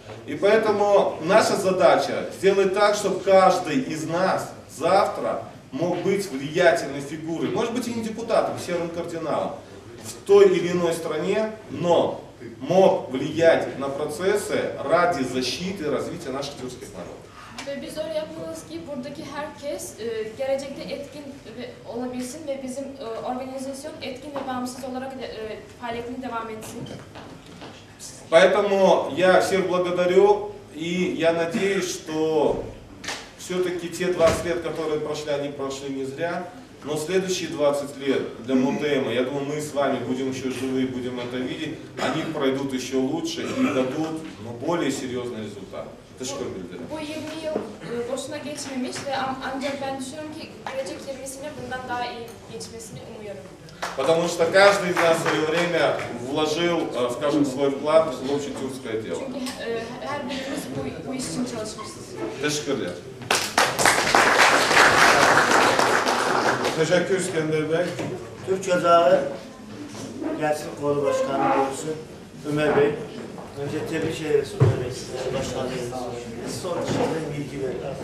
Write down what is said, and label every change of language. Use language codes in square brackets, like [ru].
[ru] И поэтому наша задача сделать так, чтобы каждый из нас завтра мог быть влиятельной фигурой, может быть и не депутатом, серым кардиналом, в той или iной стране, но мог влиять на процессы ради защиты и развития наших тюркских народов. [tr] Ve biz öyle yapmalıyız ki buradaki herkes gelecekte etkin olabilsin ve bizim organizasyon etkin ve bağımsız olarak faaliyetine devam etsin. [ru] Поэтому я всех благодарю, и я надеюсь, что все-таки те 20 лет, которые прошли, они прошли не зря. Но следующие 20 лет для МУТЭМа, я думаю, мы с вами будем еще живы, будем это видеть, они пройдут еще лучше и дадут более серьезный результат. [tr] Teşekkür ederim. Bu 20 yıl boşuna geçmemiş ve ancak ben düşünüyorum ki gelecek 20'sine bundan daha iyi geçmesini umuyorum. [ru] Потому что каждый из нас в свое время вложил, скажем, свой вклад в общетюркское дело. [tr] Çünkü her birimiz bu iş için çalışmışız. Teşekkür ederim. Teşekkür İskender Bey. Türk Ocağı Gençlik Kolu Başkanı olsun Ömer Bey. Önce tebrik ederiz Ömer Bey size. Başkanıyız. Son şeyden bilgi verin.